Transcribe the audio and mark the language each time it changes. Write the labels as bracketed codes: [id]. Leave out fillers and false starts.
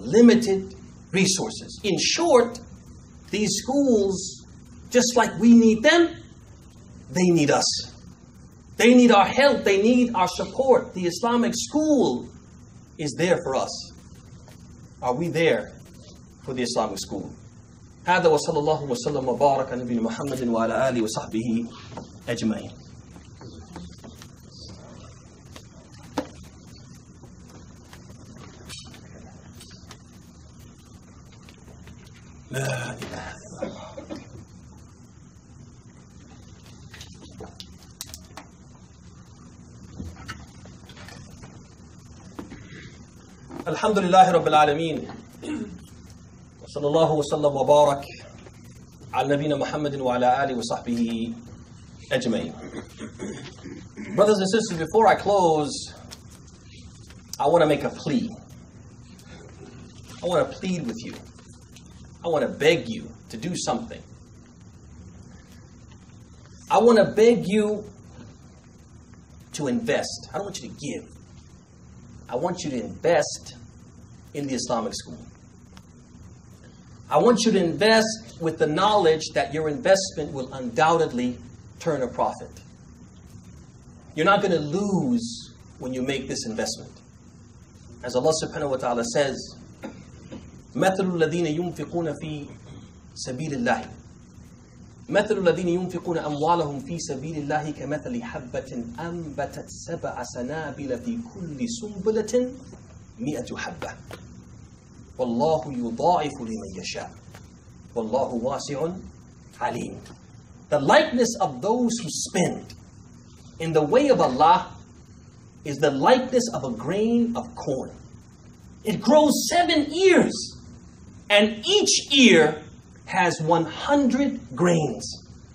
[en] Limited resources. In short, these schools, just like we need them, they need us. They need our help. They need our support. The Islamic school is there for us. Are we there for the Islamic school? [ar] هذا وصلى الله وسلم وبارك على نبينا محمد وعلى آله وصحبه أجمعين. لا إله إلا الله. الحمد لله رب العالمين وصلى الله وسلم وبارك على نبينا محمد وعلى آله وصحبه أجمعين. [en] Brothers and sisters, before I close, I want to make a plea. I want to plead with you. I want to beg you to do something. I want to beg you to invest. I don't want you to give. I want you to invest in the Islamic school. I want you to invest with the knowledge that your investment will undoubtedly turn a profit. You're not going to lose when you make this investment. As Allah subhanahu wa ta'ala says, [ar] مثل الذين ينفقون في سبيل الله مثل الذين ينفقون أموالهم في سبيل الله كمثل حبة أنبتت 7 سنابل في كل سنبلة 100 حبة والله يضاعف لمن يشاء والله واسع عليم. [en] The likeness of those who spend in the way of Allah is the likeness of a grain of corn. It grows 7 ears, and each ear has 100 grains.